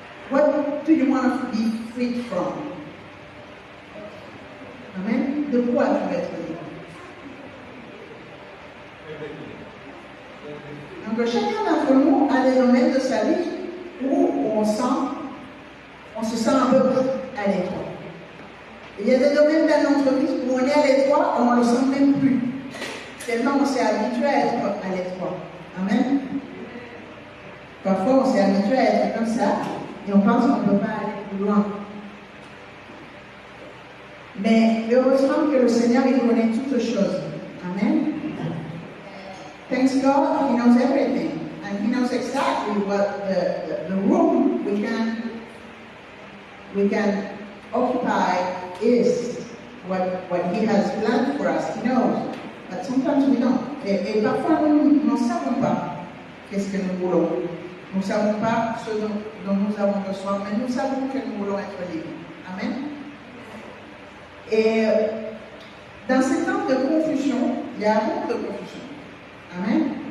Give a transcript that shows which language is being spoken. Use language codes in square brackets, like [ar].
[en] What do you want to be freed from? Amen. [fr] De quoi tu veux être libre? Donc chacun d'entre nous a des domaines de sa vie où on se sent un peu à l'étroit. Il y a des domaines dans notre vie où on est à l'étroit, on ne le sent même plus. Tellement on s'est habitué à être à l'étroit. Amen. Parfois on s'est habitué à être comme ça et on pense qu'on ne peut pas aller plus loin. Mais heureusement que le Seigneur il connaît toutes choses. Amen. [en] Thanks God, He knows everything. And He knows exactly what the room we can occupy is, what He has planned for us. He knows. But sometimes we don't. [fr] Et parfois nous ne savons pas qu'est-ce que nous voulons. Nous ne savons pas ce dont nous avons besoin, mais nous savons que nous voulons être libres. Amen. Et dans ces temps de confusion, il y a beaucoup de confusion. Amen.